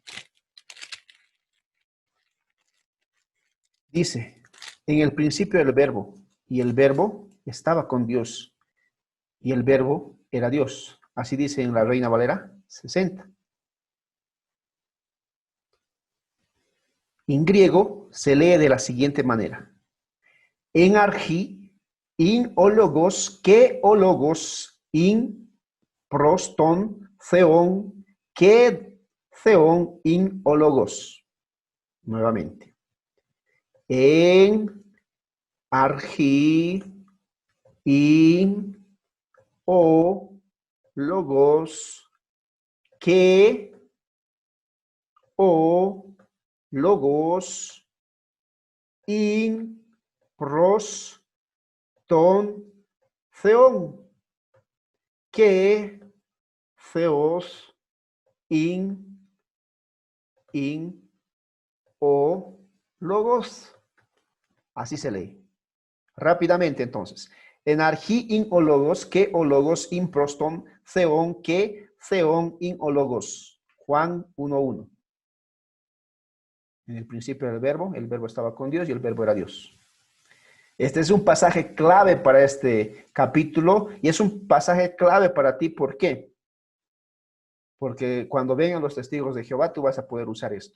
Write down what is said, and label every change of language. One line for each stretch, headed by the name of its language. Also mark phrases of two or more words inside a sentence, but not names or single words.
Spanish: Dice, en el principio el verbo, y el verbo estaba con Dios, y el verbo era Dios. Así dice en la Reina Valera 60. En griego se lee de la siguiente manera.
Greek: Ἐν ἀρχῇ, ἦν ὁ λόγος, καὶ ὁ λόγος, ἦν πρὸς τὸν, θεόν, καὶ θεός, ἦν ὁ λόγος. Nuevamente. Ἐν ἀρχῇ, ἦν ὁ λόγος, καὶ ὁ λόγος, ἦν πρὸς τὸν θεόν, καὶ θεὸς, ἦν ὁ λόγος.
Spanish: Así se lee. Rápidamente entonces.
Greek: Ἐν ἀρχῇ ἦν ὁ λόγος, καὶ ὁ λόγος, ἦν πρὸς τὸν θεόν, καὶ θεόν, ἦν ὁ λόγος.
Spanish: Juan 1:1. En el principio del el verbo estaba con Dios y el verbo era Dios. Este es un pasaje clave para este capítulo y es un pasaje clave para ti. ¿Por qué? Porque cuando vengan los testigos de Jehová, tú vas a poder usar esto.